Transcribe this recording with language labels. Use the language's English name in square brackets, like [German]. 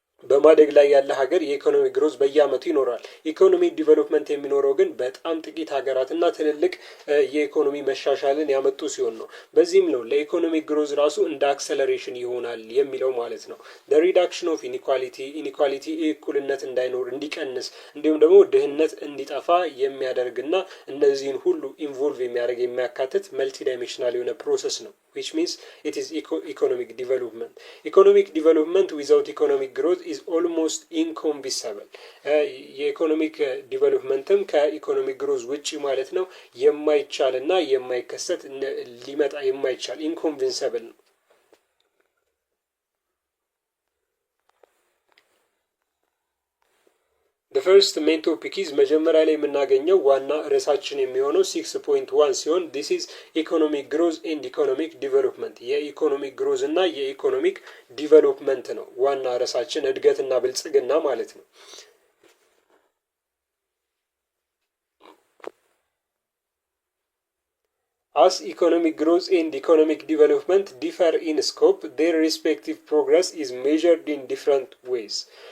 [Amharic] በማደግ ላይ ያለ ሀገር የኢኮኖሚ ግሮዝ በየአመቱ ይኖራል። ኢኮኖሚ ዲቨሎፕመንት የሚኖረው ግን በጣም ጥቂት ሀገራትና ትልልቅ የኢኮኖሚ መሻሻልን ያመጡ ሲሆን ነው። በዚህም ነው ለኢኮኖሚ ግሮዝ ራሱ እንደ አክሰለሬሽን ይሆናል የሚለው ማለት ነው። [English] the reduction of inequality [Amharic] እኩልነት እንዳይኖር እንዲቀንስ እንዲሁም ደግሞ ድህነት እንዲጠፋ የሚያደርግና እነዚህን ሁሉ ኢንቮልቭ የሚያደርግ የሚያካትት መልቲ ዳይሜንሽናል የሆነ ፕሮሰስ ነው። [English] which means it is economic development. Economic development without economic growth is almost inconceivable. [Amharic] የኢኮኖሚክ ዲቨሎፕመንትም ከኢኮኖሚክ ግሮዝ ውጪ ማለት ነው የማይቻልና የማይከሰት ሊመጣ የማይቻል ኢንኮንቪንሰብል ነው። [English] ፈርስት ሜን ቶፒክ ኢዝ [Amharic] መጀመሪያ ላይ የምናገኘው ዋና ርዕሳችን የሚሆነው 6.1 ሲሆን [English] ዲስ ኢዝ ኢኮኖሚክ ግሮዝ ኤንድ ኢኮኖሚክ ዲቨሎፕመንት [Amharic] የኢኮኖሚክ ግሮዝ እና የኢኮኖሚክ ዲቨሎፕመንት ነው ዋና ርዕሳችን እድገትና ብልጽግና ማለት ነው። [English] As economic growth and economic development differ in scope, their respective progress is measured in different ways.